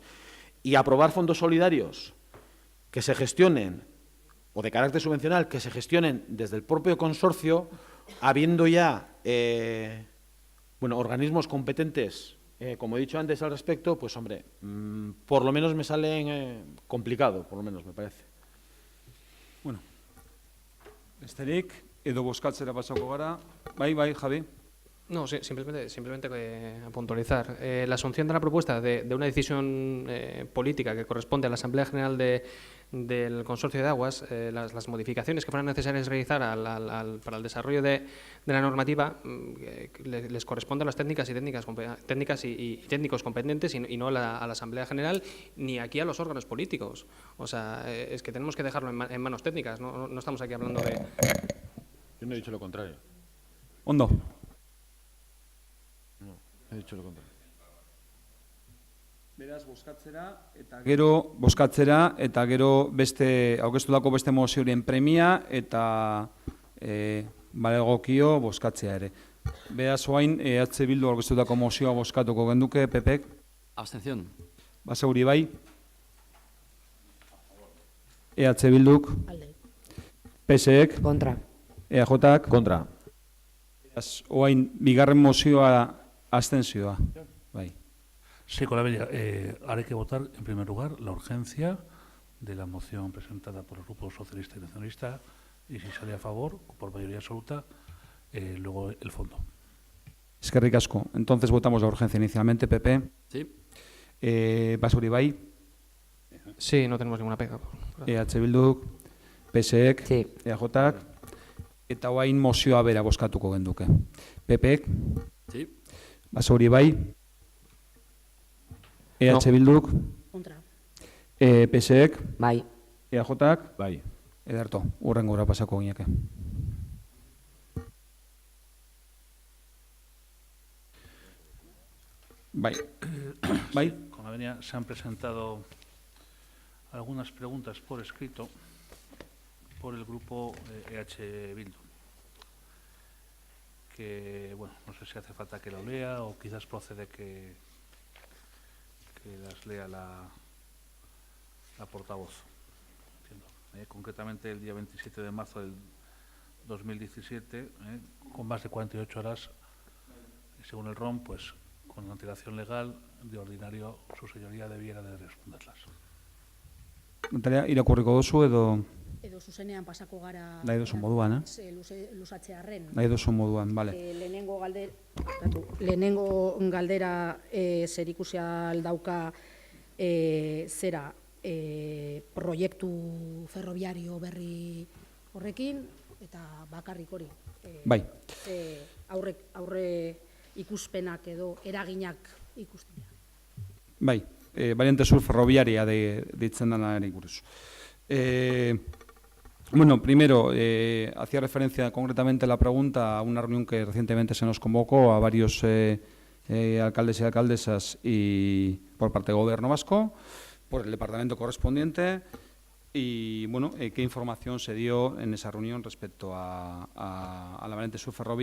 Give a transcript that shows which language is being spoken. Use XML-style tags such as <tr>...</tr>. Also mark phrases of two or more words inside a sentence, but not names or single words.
<es>Y aprobar fondos solidarios que se gestionen, o de carácter subvencional, que se gestionen desde el propio consorcio, habiendo ya organismos competentes, como he dicho antes al respecto, pues hombre, por lo menos me sale complicado, por lo menos me parece.</es> <eu>Bueno, besterik, edo bozkatzera pasako gara. Bai, Javi.</eu> <es>No, sí, simplemente a puntualizar. La asunción de la propuesta de una decisión política que corresponde a la Asamblea General del Consorcio de Aguas, las modificaciones que fueran necesarias realizar para el desarrollo de la normativa, les corresponde a las técnicas y técnicos competentes y no a la Asamblea General ni aquí a los órganos políticos. O sea, es que tenemos que dejarlo en manos técnicas, no estamos aquí hablando de... Yo no he dicho lo contrario.</es> <eu>Ondo.</eu> <es>He dicho lo contrario.</es> <eu>Beraz, bozkatzera eta gero beste aurkeztutako beste mozioen premia eta balegokio bozkatzea ere. Beraz, orain EH Bildu aurkeztutako mozioa bozkatuko genduke, Pepek.</eu> <es>Abstención.</es> <eu>Basauri bai. EH Bilduk. PSek. Kontra. EAJak. Kontra. Beraz, orain bigarren mozioa abstentzioa. Bai.</eu> <es>Sí, con la medida. Haré que votar, en primer lugar, la urgencia de la moción presentada por el Grupo Socialista y Nacionalista y, si sale a favor, por mayoría absoluta, luego el fondo.</es> <eu>Eskerrik asko.</eu> <es>Entonces votamos la urgencia inicialmente, Pepe. Sí.</es> <eu>Basauri bai.</eu> <es>Sí, no tenemos ninguna pega.</es> <eu>EH Bilduk, PSek,</eu> <es>sí.</es> <eu>EAJak, eta orain mozioa bera bozkatuko genduke. Pepek.</eu> <es>Sí.</es> <eu>Basauri bai. EH Bilduk. kontra. PSek, Bai. EAJak, Bai. Ederto, hurrengora pasako gineke. Bai. Bai.</eu> <es>Con la venia se han presentado algunas preguntas por escrito por el grupo EH Bildu. Que, bueno, no sé si hace falta que lo lea o quizás procede que las lea la portavoz. Entiendo. Concretamente el día 27 de marzo del 2017, con más de 48 horas, según el ROM, pues con antelación legal, de ordinario, su señoría debiera de responderlas.</es> <eu>Natalia, irakurriko duzu edo Edo zuzenean pasako gara... nahi duzu moduan, Lusatzearren. Nahi duzu moduan, bale. Lehenengo galdera zerikusia dauka zera proiektu ferroviario berri horrekin, eta bakarrik hori. Bai. Aurre ikuspenak edo eraginak ikusten. Bai,</eu> <es>variante sur ferroviaria</es> <eu>deitzen denari buruz.</eu> <es>Bueno, primero, hacía referencia concretamente la pregunta a una reunión que recientemente se nos convocó a varios alcaldes y alcaldesas y por parte del Gobierno vasco, por el departamento correspondiente, y bueno, qué información se dio en esa reunión respecto a la variante sur ferroviaria.</es>